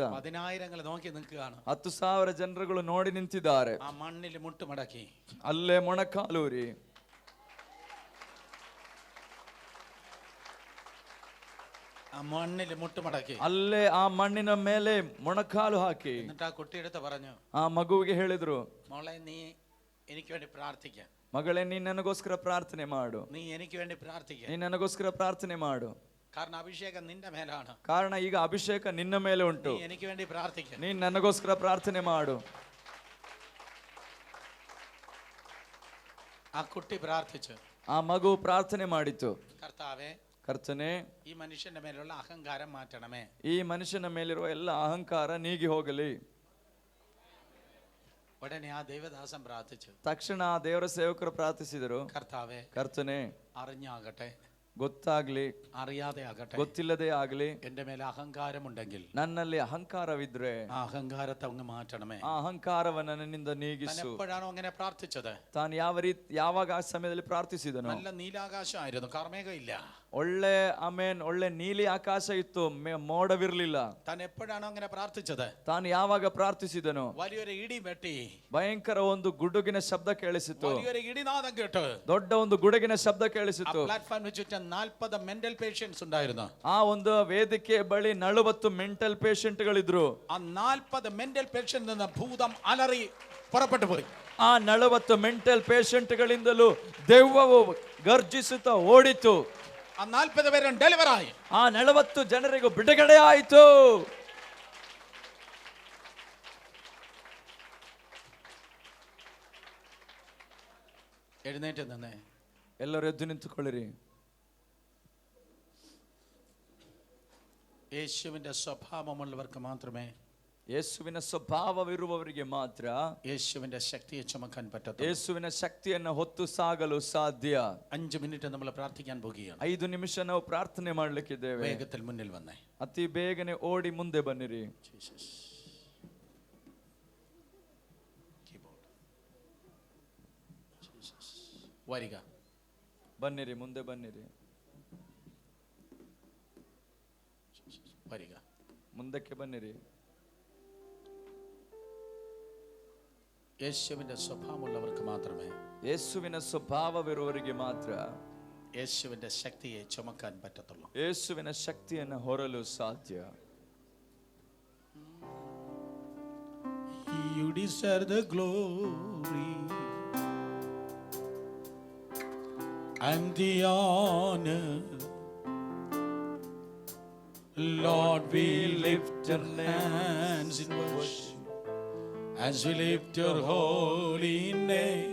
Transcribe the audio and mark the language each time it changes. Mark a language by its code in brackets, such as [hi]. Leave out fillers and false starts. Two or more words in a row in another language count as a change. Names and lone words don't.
[ml] 10,000 നോക്കി നിൽക്കുകയാണ്. [kn] 10,000 ಜನರುಗಳು ನೋಡಿ ನಿಂತಿದ್ದಾರೆ. [ml] ആ മണ്ണിൽ മുട്ട് മടക്കി [kn] ಅಲ್ಲೇ ಮೊಣಕಾಲೂರಿ, [ml] ആ മണ്ണിൽ മുട്ട് മടക്കി [kn] ಅಲ್ಲೇ ಆ ಮಣ್ಣಿನ ಮೇಲೆ ಮೊಣಕಾಲು ಹಾಕಿ, [ml] എന്നിട്ട് ಆ കുട്ടിയെടുത്ത് പറഞ്ഞു, [kn] ಆ ಮಗುವಿಗೆ ಹೇಳಿದ್ರು, [ml] മോളെ നീ എനിക്ക് വേണ്ടി പ്രാർത്ഥിക്ക. [kn] ಮಗಳೇ, ನೀನ್ ನನಗೋಸ್ಕರ ಪ್ರಾರ್ಥನೆ ಮಾಡು. [ml] നീ എനിക്ക് വേണ്ടി പ്രാർത്ഥിക്ക. [kn] ನೀನ್ ನನಗೋಸ್ಕರ ಪ್ರಾರ್ಥನೆ ಮಾಡು. [ml] കാരണം അഭിഷേകം നിന്റെ മേലാണ്. [kn] ಕಾರಣ ಈಗ ಅಭಿಷೇಕ ನಿನ್ನ ಮೇಲೆ ಉಂಟು. [ml] നീ എനിക്ക് വേണ്ടി പ്രാർത്ഥിക്ക. [kn] ನೀನ್ ನನಗೋಸ್ಕರ ಪ್ರಾರ್ಥನೆ ಮಾಡು. [ml] ആ കുട്ടി പ്രാർത്ഥിച്ചു. [kn] ಆ ಮಗು ಪ್ರಾರ್ಥನೆ ಮಾಡಿತು, [ml] കർത്താവേ, [kn] ಕರ್ತನೆ, [ml] ഈ മനുഷ്യന്റെ മേലുള്ള അഹങ്കാരം മാറ്റണമേ. [kn] ಈ ಮನುಷ್ಯನ ಮೇಲಿರುವ ಎಲ್ಲ ಅಹಂಕಾರ ನೀಗಿ ಹೋಗಲಿ. [ml] ഉടനെ ആ ദേവദാസൻ പ്രാർത്ഥിച്ചു. [kn] ತಕ್ಷಣ ಆ ದೇವರ ಸೇವಕರು ಪ್ರಾರ್ಥಿಸಿದರು, [ml] കർത്താവേ, [kn] ಕರ್ತನೆ, [ml] അറിഞ്ഞാകട്ടെ, [kn] ಗೊತ್ತಾಗ್ಲಿ, [ml] അറിയാതെ ആകട്ടെ, [kn] ಗೊತ್ತಿಲ್ಲದೆ ಆಗ್ಲಿ, [ml] എന്റെ മേലെ അഹങ്കാരമുണ്ടെങ്കിൽ [kn] ನನ್ನಲ್ಲಿ ಅಹಂಕಾರವಿದ್ರೆ [ml] ആ അഹങ്കാരത്തെ അങ്ങ് മാറ്റണമേ. [kn] ಆ ಅಹಂಕಾರವನ್ನ ನನ್ನಿಂದ ನೀಗಿಸು. [ml] എപ്പോഴാണോ അങ്ങനെ പ്രാർത്ഥിച്ചത്? [kn] ತಾನು ಯಾವಾಗ ಆ ಸಮಯದಲ್ಲಿ ಪ್ರಾರ್ಥಿಸಿದನು? [ml] നല്ല നീലാകാശമായിരുന്നു, കാർമേഘം ഇല്ല. [kn] ಒಳ್ಳೆ ನೀಲಿ ಆಕಾಶ ಇತ್ತು, ಮೋಡವಿರ್ಲಿಲ್ಲ. [ml] താൻ എപ്പോഴാണോ അങ്ങനെ പ്രാർത്ഥിച്ചത്? [kn] ತಾನು ಯಾವಾಗ ಪ್ರಾರ್ಥಿಸಿದನು? [ml] വലിയൊരു ഇടി വെട്ടി, [kn] ಭಯಂಕರ ಒಂದು ಗುಡುಗಿನ ಶಬ್ದ ಕೇಳಿಸಿತು. [ml] വലിയൊരു ഇടിനാദം കേട്ടു, [kn] ದೊಡ್ಡ ಒಂದು ಗುಡುಗಿನ ಶಬ್ದ ಕೇಳಿಸಿತು. [ml] പ്ലാറ്റ്ഫോമിന് ചുറ്റും 40 [en] mental patients [ml] ഉണ്ടായിരുന്നു. [kn] ಆ ಒಂದು ವೇದಿಕೆ ಬಳಿ 40 [en] mental patient [kn] ಗಳಿದ್ರು. [ml] ആ 40 [en] mental patient [ml] നിന്ന് ഭൂതം അലറി പുറപ്പെട്ടു പോയി. [kn] ಆ 40 [en] mental patient [kn] ಗಳಿಂದಲೂ ದೆವ್ವವು ಗರ್ಜಿಸುತ್ತಾ ಓಡಿತು. [ml] ആ 40 പേരും ഡെലിവർ ആയി. [kn] ಆ 40 ಜನರಿಗೂ ಬಿಡುಗಡೆ ಆಯಿತು. [ml] എഴുന്നേറ്റ് നിന്നേ, [kn] ಎಲ್ಲರೂ ಎದ್ದು ನಿಂತುಕೊಳ್ಳಿರಿ. [ml] യേശുവിന്റെ സ്വഭാവമുള്ളവർക്ക് മാത്രമേ, [kn] ಯೇಸುವಿನ ಸ್ವಭಾವವಿರುವವರಿಗೆ ಮಾತ್ರ [ml] യേശുവിന്റെ ശക്തിയെ ചുമക്കാൻ പറ്റത്തുള്ളൂ. [kn] ಯೇಸುವಿನ ಶಕ್ತಿಯನ್ನು ಹೊತ್ತು ಸಾಗಲು ಸಾಧ್ಯ. [ml] 5 മിനിറ്റ് നമ്മൾ പ്രാർത്ഥിക്കാൻ പോകുകയാണ്. [kn] 5 ನಿಮಿಷ ನಾವು ಪ್ರಾರ್ಥನೆ ಮಾಡ್ಲಿಕ್ಕಿದ್ದೇವೆ. [ml] വേഗത്തിൽ മുന്നിൽ വന്നേ, [kn] ಅತಿ ಬೇಗನೆ ಓಡಿ ಮುಂದೆ ಬನ್ನಿರಿ. [ml] വരിക, [kn] ಬನ್ನಿರಿ, ಮುಂದೆ ಬನ್ನಿರಿ, [ml] വരിക, [kn] ಮುಂದಕ್ಕೆ ಬನ್ನಿರಿ. [ml] യേശുവിന്റെ സ്വഭാവമുള്ളവർക്ക് മാത്രമേ, [kn] ಯೇಸುವಿನ ಸ್ವಭಾವವಿರುವವರಿಗೆ ಮಾತ್ರ [ml] യേശുവിന്റെ ശക്തിയെ ചുമക്കാൻ പറ്റത്തുള്ളൂ. [kn] ಯೇಸುವಿನ ಶಕ್ತಿಯನ್ನು ಹೊರಲು ಸಾಧ್ಯ. [en] You deserve the glory and the honor. Lord, we lift our hands in worship as we lift your holy name.